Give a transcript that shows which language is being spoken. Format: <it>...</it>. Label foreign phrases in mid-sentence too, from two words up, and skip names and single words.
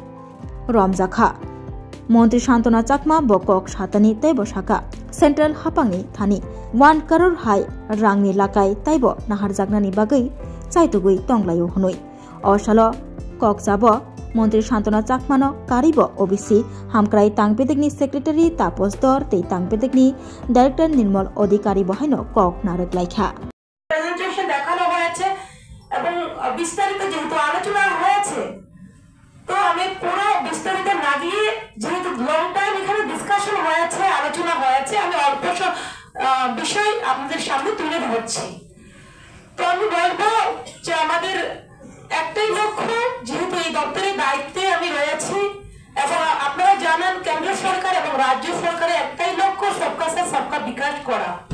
<trp>रमजाखा मन्त्रि शान्तना चाकमा बकक सातानि तैबो साका सेन्ट्रेल हापांनि थानि 1 करोड़ हाय रांनि लाकाय तैबो नाहार जागनानि बागै चाइतुगै तंग्लायो हुनुय असालो कक जाबो मन्त्रि शान्तना चाकमानो कारिबो ओबिसि हामक्राय तांपेदिकनि सेक्रेटारि तापस दर ते तांपेदिकनि डाइरेक्टर निर्मल अधिकारी बहायनो कक नारक लाइखा</trp> <bn>প্রেজেন্টেশন দেখানো হয়েছে এবং বিস্তারিত যেহেতু আলোচনা হয়েছে তো আমি পুরো বিস্তারিত না গিয়ে যেহেতু</bn> <en>long time</en> <bn>এখানে ডিসকাশন হয়েছে আলোচনা হয়েছে আমি অল্প বিষয় আপনাদের সামনে তুলে ধরছি তো আমি বলবো যে আমাদের একটাই লক্ষ্য যেহেতু এই দপ্তরের দায়িত্বে আমি রয়েছি এবং আপনারা জানেন কেন্দ্র সরকার এবং রাজ্য সরকারের একটাই লক্ষ্য</bn> <hi>सबका साथ सबका विकास</hi> <bn>করা</bn>